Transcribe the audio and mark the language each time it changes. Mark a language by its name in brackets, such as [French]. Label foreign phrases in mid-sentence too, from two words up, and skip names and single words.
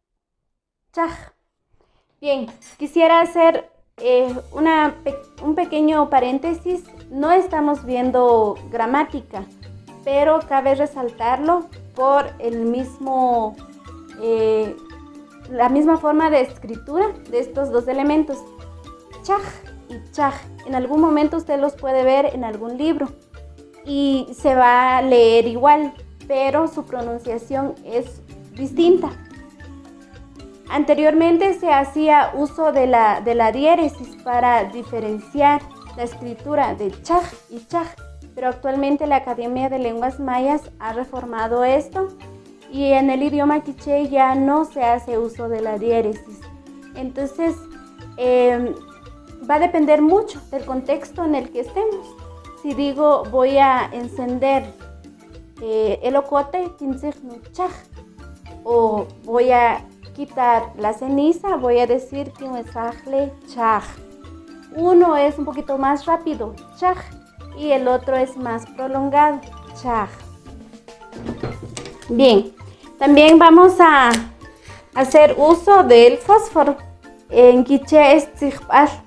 [Spanish] Bien, quisiera hacer un pequeño paréntesis. No estamos viendo gramática, pero cabe resaltarlo por el mismo la misma forma de escritura de estos dos elementos, chaj y chaj. En algún momento usted los puede ver en algún libro y se va a leer igual, pero su pronunciación es distinta. Anteriormente se hacía uso de la diéresis para diferenciar la escritura de chaj y chaj, pero actualmente la Academia de Lenguas Mayas ha reformado esto y en el idioma quiché ya no se hace uso de la diéresis. Entonces va a depender mucho del contexto en el que estemos. Si digo voy a encender el ocote, chaj, o voy a quitar la ceniza, voy a decir que me sacle chaj. Uno es un poquito más rápido, chaj, y el otro es más prolongado, chaj. Bien, también vamos a hacer uso del fósforo. En quiché es tzihpal.